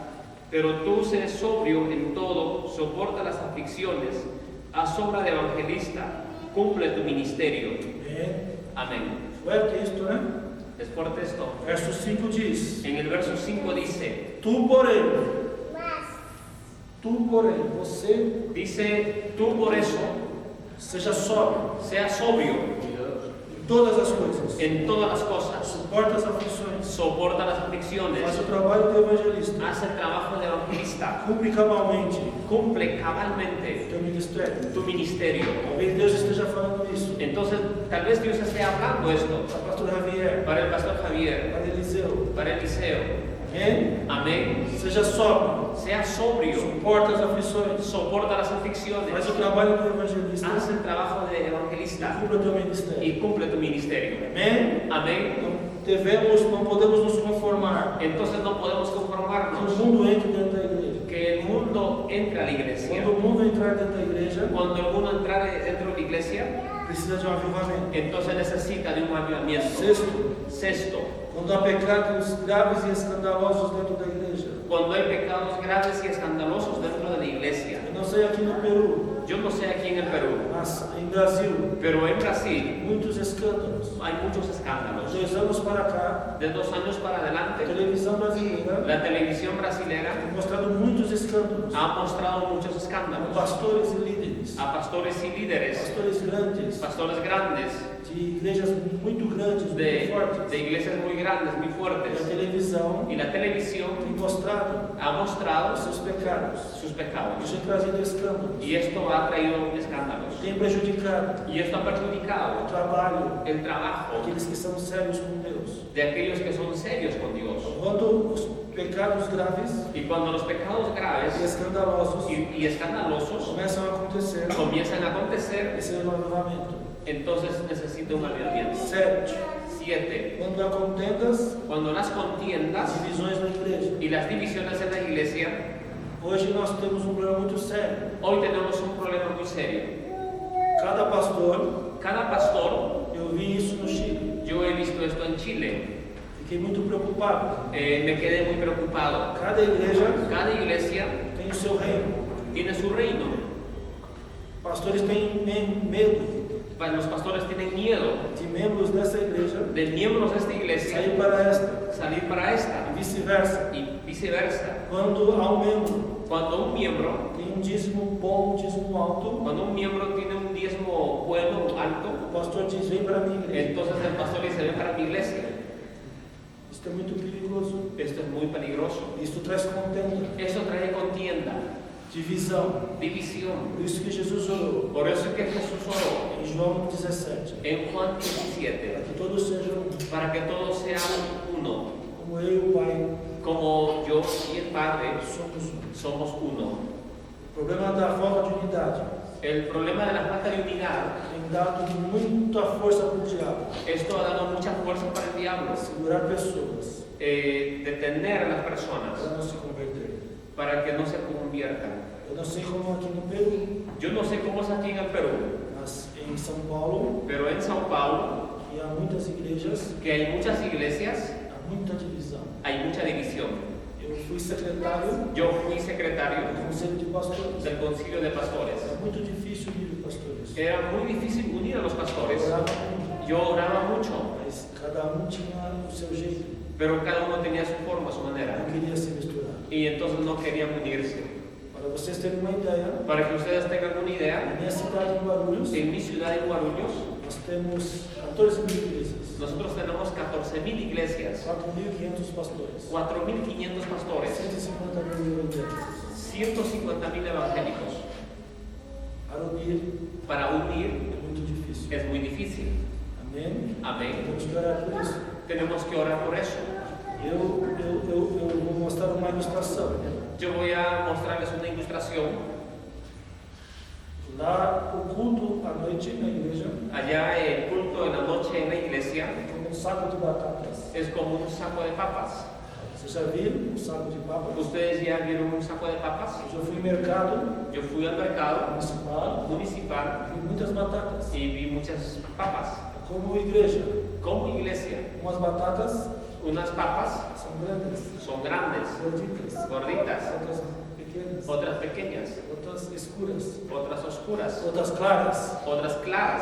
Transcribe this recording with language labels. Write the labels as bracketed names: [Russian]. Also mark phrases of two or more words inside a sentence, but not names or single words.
[Spanish] Pero tú sé sobrio en todo, soporta las aflicciones, haz obra de evangelista, cumple tu ministerio. [Portuguese] Amém. [Spanish] Amén. [Portuguese] Fuerte isto, né? [Spanish] Es fuerte esto. [Portuguese] Verso 5 diz: [Spanish] En el verso 5 dice, [Portuguese] Tu, porém, você [Spanish] dice, tú por eso, [Portuguese] seja sóbrio [Spanish] sea sobrio [Portuguese] em todas as coisas, [Spanish] en todas las cosas, [Portuguese] suporta as aflições, [Spanish] soporta las aflicciones, [Portuguese] faz o trabalho de evangelista, [Spanish] haz el trabajo de evangelista, [Portuguese] cumpre cabalmente [Spanish] cumple cabalmente [Portuguese] o teu ministério. [Spanish] tu ministerio. [Portuguese] Talvez Deus esteja falando isso [Spanish] Entonces, tal vez Dios esté hablando esto [Portuguese] para o pastor Javier, [Spanish] para el pastor Javier, [Portuguese] para Eliseu. [Spanish] para Eliseo. [Portuguese] Amém? [Spanish] Amén. [Portuguese] Seja sóbrio, [Spanish] Sea sobrio, [Portuguese] suporta as aflições, [Spanish] soporta las aflicciones, [Portuguese] faz o trabalho do evangelista [Spanish] haz el trabajo de e evangelista [Portuguese] cumpre o teu ministério. [Spanish] y cumple tu ministerio. [Portuguese] Amém? [Spanish] Amén. [Portuguese] Não podemos nos conformar [Spanish] Entonces no podemos [Portuguese] que o [Spanish] conformarnos [Portuguese] mundo entre dentro da igreja. [Spanish] que el mundo entre a la iglesia. [Portuguese] Quando o mundo entrar dentro da igreja, [Spanish] Cuando el mundo entra dentro de la iglesia, [Portuguese] precisa de avivamento. [Spanish] entonces necesita de un avivamiento. [Portuguese] Sexto, Quando há pecados graves e escandalosos dentro da igreja. [Spanish] cuando hay pecados graves y escandalosos dentro de la iglesia. [Portuguese] Eu não sei aqui no Peru, [Spanish] Yo no sé aquí en el Perú, [Portuguese] mas em Brasil, [Spanish] pero en Brasil [Portuguese] muitos escândalos. [Spanish] hay muchos escándalos. [Portuguese] 2 anos para cá, [Spanish] De 2 años para a adelante, [Portuguese] televisão brasileira [Spanish] la televisión brasilera [Portuguese] tem mostrado muitos escândalos. [Spanish] ha mostrado muchos A escándalos [Portuguese] pastores e líderes, [Spanish] a pastores y líderes, [Portuguese] pastores grandes, [Spanish] pastores grandes, [Portuguese] de igrejas muito grandes, muito de fortes. [Spanish] iglesias muy grandes, muy [Portuguese] E a [Spanish] fuertes. [Portuguese] televisão [Spanish] Y la televisión [Portuguese] tem mostrado [Spanish] ha mostrado [Portuguese] os seus pecados. [Spanish] sus [Portuguese] Isso [Spanish] pecados. [Portuguese] tem trazido escândalos. [Spanish] Y esto ha traído escándalos. [Portuguese] Tem prejudicado [Spanish] Y esto ha [Portuguese] o [Spanish] perjudicado [Portuguese] trabalho [Spanish] el trabajo [Portuguese] daqueles que são sérios com Deus. [Spanish] de aquellos que son serios con Dios. [Portuguese] Quando os pecados graves [Spanish] Y cuando los pecados [Portuguese] e [Spanish] graves [Portuguese] escandalosos [Spanish] y escandalosos [Portuguese] começam a acontecer, [Spanish] comienzan a acontecer, [Portuguese] esse é o avivamento. [Spanish] entonces necesita un avivamiento. [Portuguese] 7. [Spanish] 7. [Portuguese] Quando há contendas, [Spanish] Cuando las contiendas [Portuguese] divisões na igreja. [Spanish] y las divisiones en la iglesia, [Portuguese] Hoje nós temos um problema muito sério. [Spanish] hoy tenemos un problema muy serio. [Portuguese] Cada pastor, [Spanish] Cada pastor, [Portuguese] eu vi isso no Chile, [Spanish] yo he visto esto en Chile, [Portuguese] fiquei muito preocupado. [Spanish] me quedé muy preocupado. [Portuguese] Cada igreja [Spanish] Cada iglesia [Portuguese] tem o seu reino. [Spanish] tiene su reino. [Portuguese] Pastores têm medo [Spanish] Los pastores tienen miedo [Portuguese] de membros dessa igreja [Spanish] de miembros de esta iglesia [Portuguese] sair para esta [Spanish] salir para esta [Portuguese] e vice-versa. [Spanish] y viceversa. [Portuguese] Quando há um membro [Spanish] Cuando un miembro, [Portuguese] tem um dízimo bom, um dízimo alto, [Spanish] cuando un miembro tiene un diezmo bueno, alto, [Portuguese] o pastor diz: vem para a minha igreja. [Spanish] entonces el pastor dice, ven para mi iglesia. [Portuguese] Isso é muito perigoso. [Spanish] Esto es muy peligroso. [Portuguese] Isso traz contenda, [Spanish] Eso trae contienda, [Portuguese] divisão. [Spanish] división. [Portuguese] Por isso que Jesus orou [Spanish] Por eso es que Jesús oró [Portuguese] em João 17, [Spanish] en Juan [Portuguese] para [Spanish] 17, [Portuguese] que todos sejam [Spanish] para que todos sean uno, [Portuguese] como eu e o Pai [Spanish] como yo y el Padre [Portuguese] somos um. [Spanish] somos uno. [Portuguese] O problema da falta de unidade [Spanish] El problema de la falta de unidad, [Portuguese] tem dado muita força para o diabo, [Spanish] esto ha dado mucha fuerza para el diablo, [Portuguese] segurar pessoas [Spanish] detener a las personas [Portuguese] para não se converter. [Spanish] para que no se conviertan. [Portuguese] Eu não sei como aqui no Peru, [Spanish] Yo no sé cómo es aquí en el Perú, [Portuguese] mas em São Paulo, [Spanish] pero en Sao Paulo, [Portuguese] e há muitas igrejas, [Spanish] que hay muchas iglesias, [Portuguese] há muita divisão. [Spanish] hay mucha división. [Portuguese] Eu fui secretário [Spanish] Yo fui secretario [Portuguese] do Conselho de Pastores. [Spanish] del Concilio de Pastores. [Portuguese] É muito difícil unir pastores. [Spanish] Era muy difícil unir a los pastores. [Portuguese] Orava muito, [Spanish] Yo oraba mucho, [Portuguese] mas cada um tinha o seu jeito. [Spanish] pero cada uno tenía su forma, su manera. [Portuguese] Não queria se misturar. [Spanish] Y entonces no querían unirse. [Portuguese] Para vocês terem uma ideia, [Spanish] Para que ustedes tengan una idea, [Portuguese] na minha cidade, em Guarulhos, [Spanish] en mi ciudad de Guarulhos, [Portuguese] nós temos 14.000 igrejas, [Spanish] nosotros tenemos 14.000 iglesias, [Portuguese] 4.500 pastores, [Spanish] 4.500 pastores, [Portuguese] 150.000 evangélicos. [Spanish] 150.000 evangélicos. [Portuguese] Para unir [Spanish] Para unir [Portuguese] é muito difícil. [Spanish] es muy difícil. [Portuguese] Amém? [Spanish] Amén. [Portuguese] Temos que orar por isso. [Spanish] Tenemos que orar por eso. [Portuguese] Eu vou mostrar uma ilustração. [Spanish] Yo voy a mostrarles una ilustración. [Portuguese] Lá, o culto à noite na igreja [Spanish] Allá el culto de la noche en la iglesia [Portuguese] é como um saco de batatas. [Spanish] es como un saco de papas. [Portuguese] Vocês já viram um saco de papas? [Spanish] ¿Ustedes ya vieron un saco de papas? [Portuguese] Eu fui no mercado [Spanish] Yo fui al mercado [Portuguese] municipal, [Spanish] municipal [Portuguese] vi muitas batatas. [Spanish] y vi muchas papas. [Portuguese] Como igreja, [Spanish] Como iglesia, [Portuguese] umas batatas [Spanish] unas papas [Portuguese] são grandes, [Spanish] son grandes, [Portuguese] gorditas, [Spanish] gorditas, [Portuguese] outras pequenas, [Spanish] otras pequeñas, [Portuguese] outras escuras, [Spanish] otras oscuras, [Portuguese] outras claras. [Spanish] otras claras,